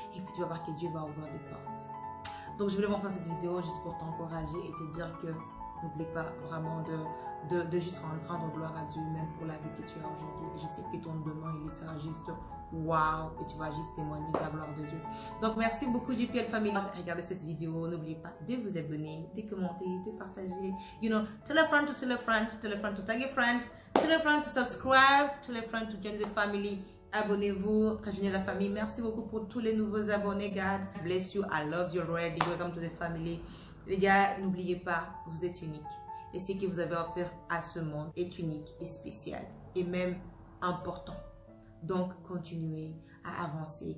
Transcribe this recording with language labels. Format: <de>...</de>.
<fr>Et puis, tu vas voir que Dieu va ouvrir des portes. Donc, je voulais vous faire cette vidéo juste pour t'encourager et te dire que n'oublie pas vraiment de juste rendre gloire à Dieu, même pour la vie que tu as aujourd'hui. Je sais que ton demain, il sera juste waouh, et tu vas juste témoigner de la gloire de Dieu. Donc, merci beaucoup, JPL Family. Regardez cette vidéo. N'oubliez pas de vous abonner, de commenter, de partager.</fr> <en>Tell a friend to tell a friend, tell a friend to tag a friend, tell a friend to subscribe, tell a friend to join the family.</en> <fr>Abonnez-vous, rejoignez la famille. Merci beaucoup pour tous les nouveaux abonnés.</fr> <en>God bless you. I love you already. Welcome to the family.</en> <fr>Les gars, n'oubliez pas, vous êtes unique. Et ce que vous avez offert à ce monde est unique et spécial. Et même important. Donc, continuez à avancer.</fr>